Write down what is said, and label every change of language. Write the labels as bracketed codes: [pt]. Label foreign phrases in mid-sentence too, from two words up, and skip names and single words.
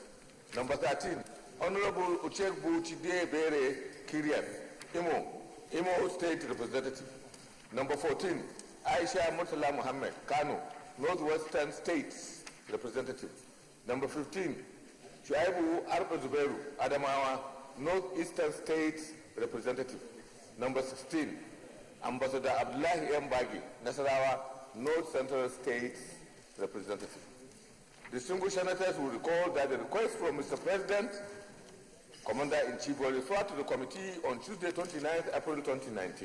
[en] Number 13, Honorable Uchegbu Chide Bere Kirian, Imo State Representative. Number 14, Aisha Murtala Mohammed, Kano, Northwestern States Representative. Number 15, Shuaibu Arba Zubairu, Adamawa, Northeastern States Representative. Number 16, Ambassador Abdullahi M. Bagi, Nasarawa, North Central States Representative. Distinguished senators will recall that the request from Mr. President, Commander-in-Chief, was referred to the committee on Tuesday, 29th April 2019.